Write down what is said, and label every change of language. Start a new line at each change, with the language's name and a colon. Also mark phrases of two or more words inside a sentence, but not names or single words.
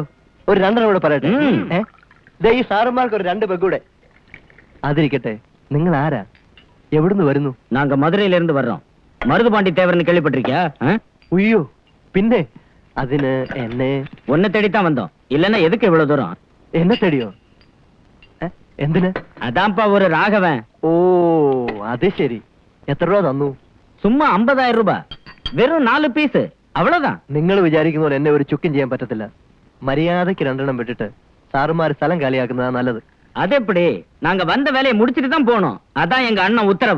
Malayalam: ഒരു 2 കൂടെ പറയട്ടെ. ദേ, ഈ സാറന്മാർക്ക് ഒരു 2 പെഗ്ഗൂടെ. അതിരിക്കട്ടെ, നിങ്ങൾ ആരാ, എവിടുന്ന് വരുന്നു?
Tamil: நாங்க மதுரையில இருந்து வர்றோம். மருதுபாண்டி தேவர்னு கேள்விப்பட்டிருக்கியா?
Malayalam: ഉയ്യോ, പിന്നെ അതിന് എന്നെ
Tamil: உன்னை தேடித்தான் வந்தோம். இல்லன்னா எதுக்கு இவ்வளவு தூரம்?
Malayalam: എന്നെ തേടിയോ? എന്തിന്?
Tamil: அதான்ப்பா ஒரு ராகவன்.
Malayalam: ഓ, അത് ശരി. എത്ര രൂപ തന്നു?
Tamil: சும்மா 50,000 ரூபாய். வெறும் 4 பீஸ், அவ்வளவுதான்.
Malayalam: നിങ്ങൾ വിചാരിക്കുന്ന പോലെ എന്നെ ഒരു ചുക്കും ചെയ്യാൻ പറ്റത്തില്ല. മര്യാദയ്ക്ക് 2 എണ്ണം വിട്ടിട്ട് സാറുമാര് സ്ഥലം കാലിയാക്കുന്നതാ നല്ലത്.
Tamil: அது எப்படி? நாங்க வந்த வேலையை முடிச்சிட்டு தான் போனோம். அதான் எங்க அண்ணன் உத்தரவு.